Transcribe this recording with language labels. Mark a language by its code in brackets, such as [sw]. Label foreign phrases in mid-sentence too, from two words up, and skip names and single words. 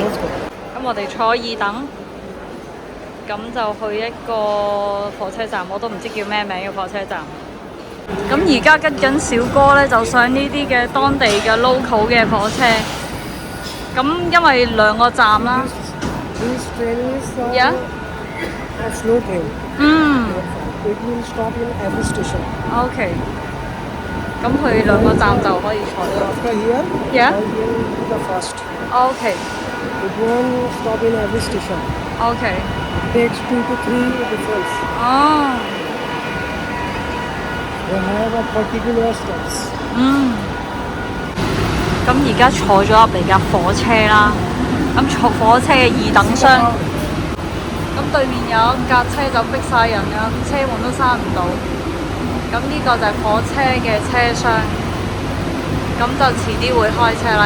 [yue] 咁我哋坐二等，咁就去一個火車站，我都唔知叫咩名嘅火車站。咁而家跟緊小哥咧，就上呢啲嘅當地嘅 local 嘅火車。咁因為兩個站啦。 [en] This train is Yeah. a slow train. It will stop in every station. [yue] OK。咁佢兩個站就可以坐到。 [en] After here, Yeah. I will do the first. [yue] OK。 [en] It won't stop in every station. [yue] OK。 [en] It takes 2 to 3 difference. [yue] 哦。 [en] They have a particular stops. [yue] 咁而家坐咗入嚟架火車啦，咁坐火車嘅二等廂，咁對面有一架車就逼晒人啦，車門都閂唔到。咁呢個就係火車嘅車廂，咁就遲啲會開車啦。